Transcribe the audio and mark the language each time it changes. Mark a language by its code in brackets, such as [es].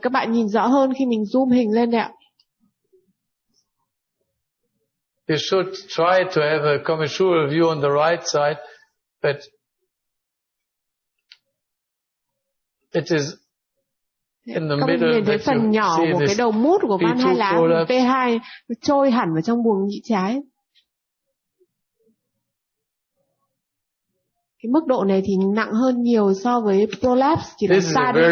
[vi] Các bạn nhìn rõ hơn khi mình zoom hình lên đấy ạ. [en] You should try to have a commensural view on the right side, but it is in the middle. [vi] Nhìn thấy phần nhỏ của cái đầu mút của van hai lá P2 trôi hẳn vào trong buồng nhĩ trái. Cái mức độ này thì nặng hơn nhiều so với prolapse, chỉ là xa đi gần.